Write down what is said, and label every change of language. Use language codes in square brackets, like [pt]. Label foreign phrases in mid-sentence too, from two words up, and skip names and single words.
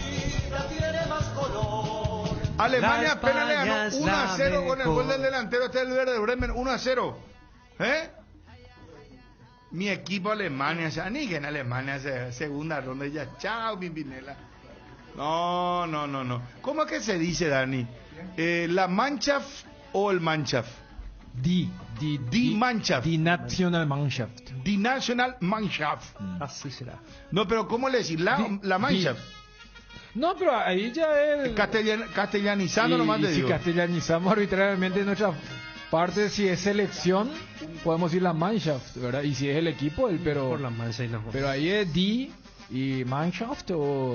[es] Alemania apenas le ganó 1-0 con el gol del delantero el Werder Bremen, 1-0. Mi equipo Alemania, ya ni que en Alemania segunda ronda ya, chao Pimpinela. No. ¿Cómo es que se dice, Dani? ¿La Mannschaft o el Mannschaft? [de] Die Mannschaft. Die National Mannschaft. Die National Mannschaft. [es] Así será. No, pero ¿cómo le decís? La Mannschaft. No, pero ahí ya es... Castellanizando nomás te digo. Si castellanizamos arbitrariamente nuestra parte, si es selección, podemos decir la Mannschaft, ¿verdad? Y si es el equipo, pero... Por la Mannschaft. Pero ahí es Die y Mannschaft o...